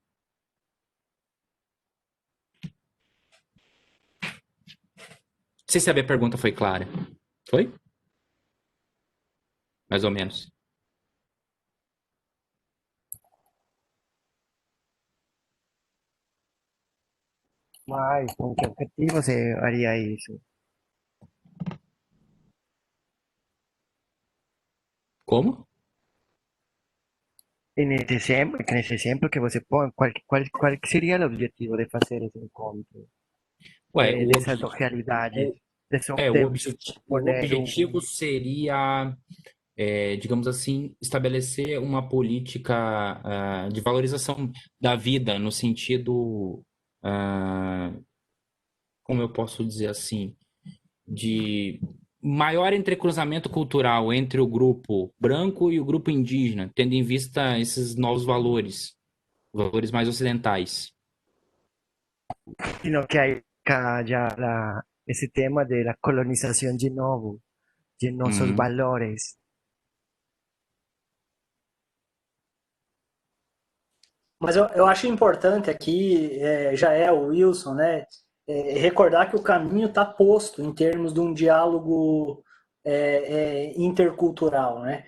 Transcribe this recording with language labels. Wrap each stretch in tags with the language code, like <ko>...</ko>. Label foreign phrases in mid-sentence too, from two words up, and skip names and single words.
<pt>Não sei se a minha pergunta foi clara. Foi? Mais ou menos. Mas,</pt> <es>¿con qué objetivo se haría eso?</es> <pt>Como? Nesse exemplo que você põe, qual que seria o objetivo de fazer esse encontro? Ué, Dessas duas realidades, o de objetivo</pt> <es>poner</es> <pt>seria digamos assim, estabelecer uma política de valorização da vida no sentido, ah, como eu posso dizer assim, de maior entrecruzamento cultural entre o grupo branco e o grupo indígena, tendo em vista esses novos valores mais ocidentais.</pt> <es>Sino que hay acá ya ese tema de la colonización de nuestros Uhum. valores.</es> <pt>Mas eu acho importante aqui, já é o Wilson, né, recordar que o caminho está posto em termos de um diálogo intercultural, né?</pt>